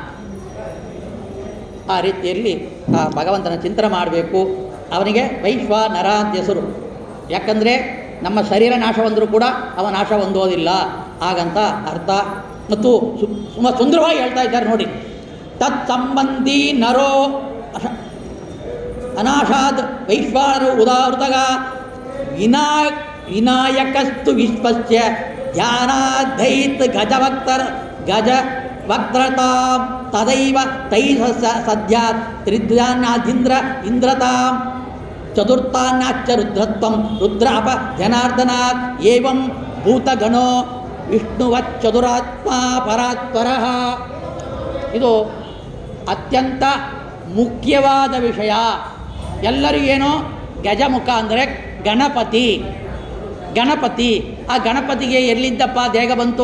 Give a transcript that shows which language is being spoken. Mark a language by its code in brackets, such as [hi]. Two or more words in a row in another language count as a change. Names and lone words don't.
[kn] ಆ ರೀತಿಯಲ್ಲಿ ಆ ಭಗವಂತನ ಚಿಂತನೆ ಮಾಡಬೇಕು. ಅವನಿಗೆ ವೈಶ್ವಾನರ ಅಂತ ಹೆಸರು. ಯಾಕಂದರೆ ನಮ್ಮ ಶರೀರ ನಾಶ ಹೊಂದರೂ ಕೂಡ ಅವ ನಾಶ ಹೊಂದೋದಿಲ್ಲ ಹಾಗಂತ ಅರ್ಥ. ಮತ್ತು ಸುಂದರವಾಗಿ ಹೇಳ್ತಾ ಇದ್ದಾರೆ ನೋಡಿ. [sa] ತತ್ ಸಂಬಂಧಿ ನರೋ ಅನಾಶಾದ್ ವೈಶ್ವಾನರು ಉದಾಹೃತಗ ವಿನಾಯಕಸ್ತು ವಿಶ್ವಸ್ಯ ಧ್ಯಾನಾದೈತ್ ಗಜವಕ್ತ್ರತಾಂ ತದೈವ ತೈ ಸದ್ಯಾತ್ ತ್ರಿಧ್ಯಾನಾದಿಂದ್ರ ಇಂದ್ರತಾಂ ಚತುರ್ಥಾನ್ನಾಚ್ಚ ರುದ್ರತ್ವಂ ರುದ್ರ ಅಪ ಜನಾರ್ದನಾತ್ ಏವಂ ಭೂತಗಣೋ ವಿಷ್ಣುವಚ್ಚದುರಾತ್ಮ ಪರಾತ್ಪರಃ. [kn] ಇದು ಅತ್ಯಂತ ಮುಖ್ಯವಾದ ವಿಷಯ. ಎಲ್ಲರಿಗೇನೋ ಗಜಮುಖ ಅಂದರೆ ಗಣಪತಿ. ಆ ಗಣಪತಿಗೆ ಎಲ್ಲಿದ್ದಪ್ಪ ದೇಹ ಬಂತು?